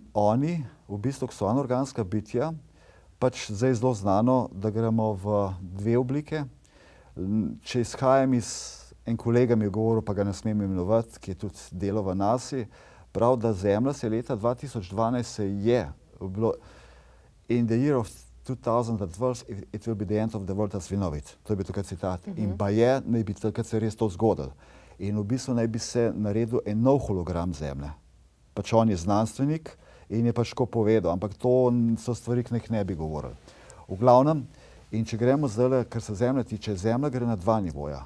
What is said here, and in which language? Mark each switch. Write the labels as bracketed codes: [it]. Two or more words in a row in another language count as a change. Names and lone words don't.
[sl] In oni, v bistvu, so anorganska bitja, pač zdaj zelo znano, da gremo v dve oblike. Če izhajam en kolega mi je govoril, pa ga ne smem imenovati, ki je tudi delal v NASA, prav, da Zemlja se leta 2012 se je bilo [en] in the year of 2012 it will be the end of the world as we know it. [sl] To je bil takrat citat. In baje naj bi takrat se res to zgodilo. In v bistvu naj bi se naredil en nov hologram Zemlje. Pač on je znanstvenik in je pač tako povedal, ampak to so stvari, ki jih ne bi govorili. V glavnem, in če gremo zdaj, kar se Zemlje tiče, Zemlja gre na dva nivoja.